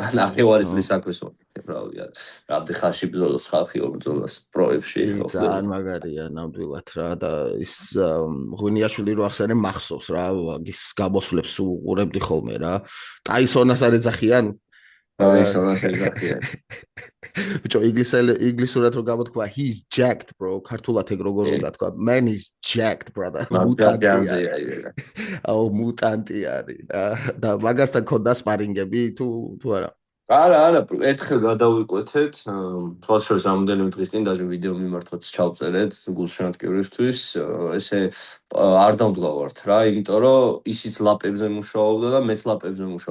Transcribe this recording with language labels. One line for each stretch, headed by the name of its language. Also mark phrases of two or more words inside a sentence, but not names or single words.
Georgian: ნახევარი წლის საქმეს ვაკეთებ, რავი, რამდენ ხანში ბრძოლობს ხალხი ბრძოლას პროებში. ძალიან მაგარია ნამდვილად რა და ის ღვინიაშვილი რო ახსენე მახსოვს რა, ის გამოსვლებს უყურებდი ხოლმე რა. ტაისონას არ ეძახიან? ტაისონას ეძახიან. ბიჭო, ინგლისურად რო გამოთქვა,
English: he's jacked bro,
Georgian: ქართულად ეგ როგორ უნდა თქვა,
English: man is jacked brother.
Georgian: მუტანტი არის და მაგასთან ქონდა სპარინგები თუ არა? არა, ერთხელ გადავიკვეთეთ, თვალს შორის რამოდენიმე დღის წინ დაჟე ვიდეო მიმართვაც ჩავწერეთ გულშემატკივრისთვის, ესე არ დავდგავართ რა, იმიტომ რომ ისიც ლაპებზე მუშაობდა და მეც ლაპებზე მუშაობ.